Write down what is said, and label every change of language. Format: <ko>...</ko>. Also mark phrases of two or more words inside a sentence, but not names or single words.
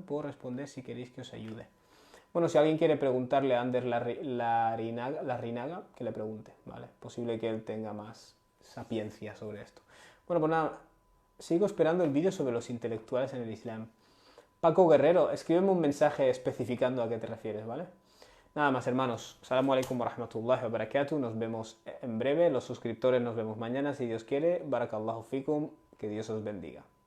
<es>Puedo responder si queréis que os ayude. Bueno, si alguien quiere preguntarle a Anders Larrinaga, que le pregunte, ¿vale? Posible que él tenga más sapiencia sobre esto. Bueno, pues nada, sigo esperando el vídeo sobre los intelectuales en el Islam. Paco Guerrero, escríbeme un mensaje especificando a qué te refieres, ¿vale? Nada más, hermanos.</es> <ar>السلام عليكم ورحمة الله وبركاته.</ar> <es>Nos vemos en breve. Los suscriptores nos vemos mañana, si Dios quiere.</es> <ar>بارك الله فيكم.</ar> <es>Que Dios os bendiga.</es>